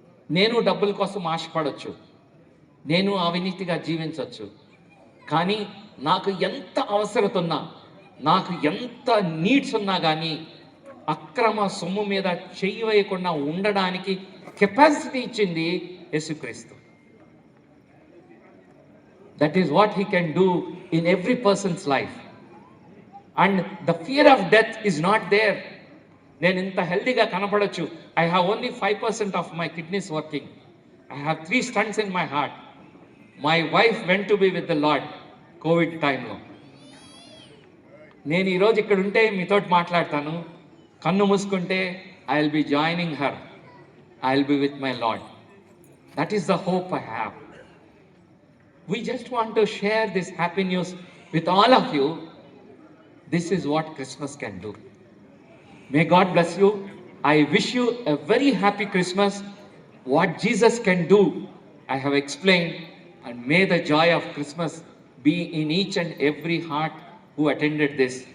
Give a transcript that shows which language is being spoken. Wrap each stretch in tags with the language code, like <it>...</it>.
<te>నేను డబ్బుల కోసం ఆశపడవచ్చు, నేను అవినీతిగా జీవించవచ్చు. కానీ నాకు ఎంత అవసరత ఉన్నా, నాకు ఎంత నీడ్స్ ఉన్నా కానీ అక్రమ సొమ్ము మీద చెయ్యి వేయకుండా ఉండడానికి కెపాసిటీ ఇచ్చింది యేసుక్రీస్తు.</te> <en>That is what he can do in every person's life. And the fear of death is not there.</en> <te>నేను ఇంత హెల్తీగా కనపడవచ్చు.</te> <en>I have only 5% of my kidneys working. I have 3 stents in my heart. My wife went to be with the Lord</en> <te>Covid టైంలో. నేను ఈరోజు ఇక్కడ ఉంటే మీతో మాట్లాడతాను, కన్ను మూసుకుంటే</te> <en>I will be joining her. I will be with my Lord. That is the hope I have. We just want to share this happy news with all of you. This is what Christmas can do. May God bless you. I wish you a very happy Christmas. What Jesus can do, I have explained, and may the joy of Christmas be in each and every heart who attended this.</en>